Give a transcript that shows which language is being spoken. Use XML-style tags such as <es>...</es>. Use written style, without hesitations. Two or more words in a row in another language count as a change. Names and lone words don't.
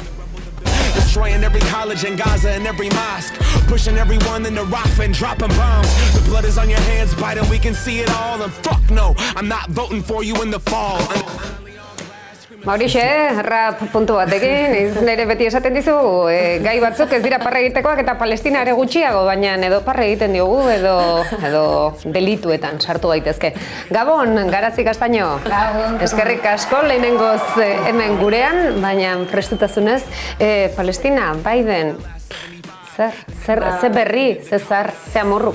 <en>Destroying every college in Gaza and every mosque, pushing everyone into Rafah and dropping bombs. The blood is on your hands, Biden, we can see it all. And fuck no, I'm not voting for you in the fall.</en> <eu>Maurixe, rap puntu batekin, nire beti esaten dizu, gai batzuk ez dira parra egitekoak eta Palestina ere gutxiago, baina edo parra egiten diogu edo delituetan sartu gaitezke. Gabon, Garazi Castaño. Eskerrik asko lehenengoz hemen gurean, baina prestutasunez, Palestina, Biden, ze berri, ze zar, ze amorru.</eu>